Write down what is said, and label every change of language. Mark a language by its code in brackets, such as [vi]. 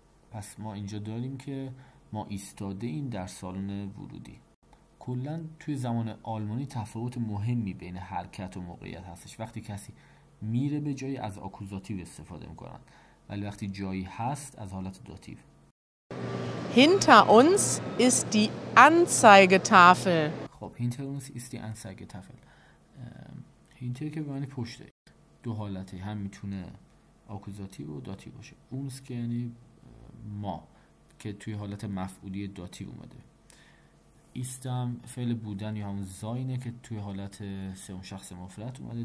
[fa] پس ما اینجا داریم که ما ایستاده این در سالن ورودی. کلا توی زمان آلمانی تفاوت مهمی بین حرکت و موقعیت هستش. وقتی کسی میره به جایی از آکوزاتیو استفاده میکنن، ولی وقتی جایی هست از حالت داتیو. [de] Hinter uns ist die Anzeigetafel. خب hinter uns ist die Anzeigetafel. [fa] hinter که به معنی پشته. دو حالته، هم میتونه آکوزاتیو و داتیو باشه. اونس که یعنی ما که توی حالت مفعولی داتیو اومده. ایستم فعل بودن یا همون زاینه که توی حالت سوم شخص مفرد اومده.